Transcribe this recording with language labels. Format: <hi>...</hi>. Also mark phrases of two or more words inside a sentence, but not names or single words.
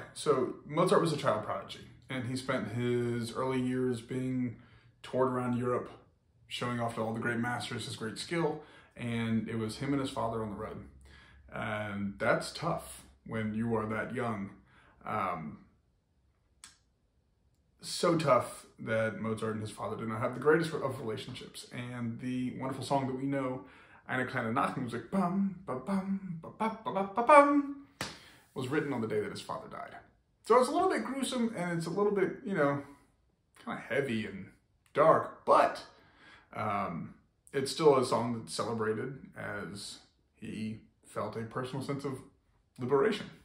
<en>So Mozart was a child prodigy, and he spent his early years being toured around Europe, showing off to all the great masters his great skill, and it was him and his father on the road. And that's tough when you are that young. So tough that Mozart and his father did not have the greatest of relationships. And the wonderful song that we know, Eine kleine Nachtmusik, bum, ba bum, ba ba ba ba ba bum, was written on the day that his father died. So it's a little bit gruesome, and it's a little bit, kind of heavy and dark, but it's still a song that's celebrated as he felt a personal sense of liberation.</en>